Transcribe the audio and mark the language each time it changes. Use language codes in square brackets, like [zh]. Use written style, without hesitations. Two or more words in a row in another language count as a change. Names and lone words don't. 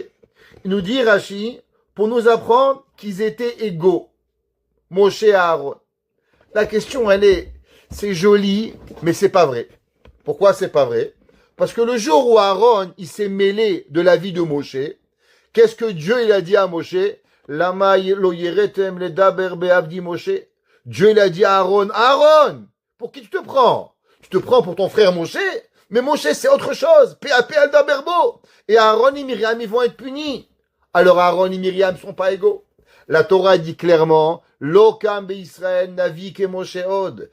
[fr] Il nous dit Rashi, pour nous apprendre qu'ils étaient égaux, Moshe et Aaron. La question, c'est joli, mais c'est pas vrai. Pourquoi c'est pas vrai? Parce que le jour où Aaron, il s'est mêlé de la vie de Moshe, qu'est-ce que Dieu, il a dit à Moshe? [he] למה לא יראתם לדבר בעבדי משה. [fr] Dieu, il a dit à Aaron, Aaron, pour qui tu te prends? Tu te prends pour ton frère Moshe? Mais Moshe, c'est autre chose. P.A.P. al-daberbo. Et Aaron et Myriam, ils vont être punis. Alors Aaron et Myriam ne sont pas égaux. La Torah dit clairement, [he] לא קם ישראל נביא כמשה עוד.